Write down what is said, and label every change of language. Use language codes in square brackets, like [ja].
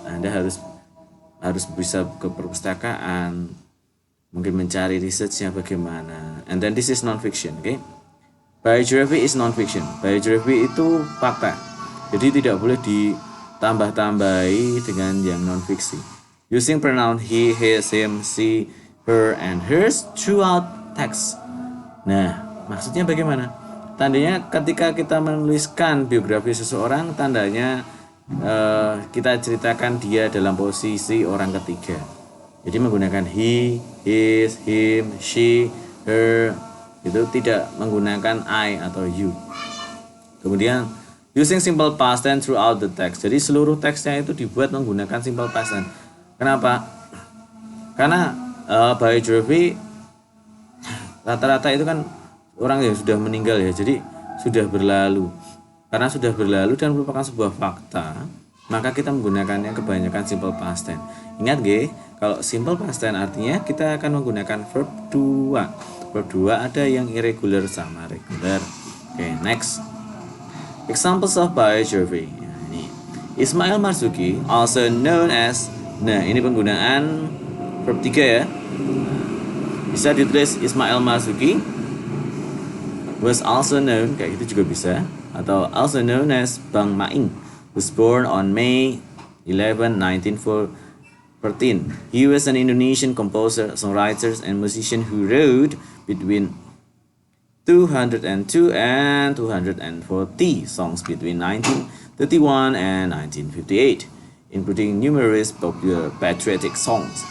[id] Anda harus bisa ke perpustakaan, mungkin mencari researchnya bagaimana. [en] And then this is non-fiction, Biography is non-fiction. [id] Biography itu fakta, jadi tidak boleh ditambah-tambahi dengan yang non-fiksi. [en] Using pronoun he, his, him, she, her, and hers throughout text. [id] Nah, maksudnya bagaimana? Tandanya ketika kita menuliskan biografi seseorang, tandanya kita ceritakan dia dalam posisi orang ketiga. Jadi menggunakan he, his, him, she, her, itu tidak menggunakan I atau you. Kemudian [en] using simple past tense throughout the text. [id] Jadi seluruh teksnya itu dibuat menggunakan simple past tense. Kenapa? Karena biography rata-rata itu kan orang yang sudah meninggal ya, jadi sudah berlalu. Karena sudah berlalu dan merupakan sebuah fakta, maka kita menggunakannya kebanyakan simple past tense. Ingat kalau simple past tense artinya kita akan menggunakan verb 2. Verb 2 ada yang irregular sama regular. Next. [en] Examples of biography. Ini Ismail Marzuki, also known as. [id] Nah, ini penggunaan verb 3 ya. Bisa ditulis [en] Ismail Marzuki was also known, [id] kayak gitu juga bisa, atau [en] also known as Bang Maing, was born on May 11, 1913. He was an Indonesian composer, songwriter, and musician who wrote between 202 and 240 songs between 1931 and 1958, including numerous popular patriotic songs.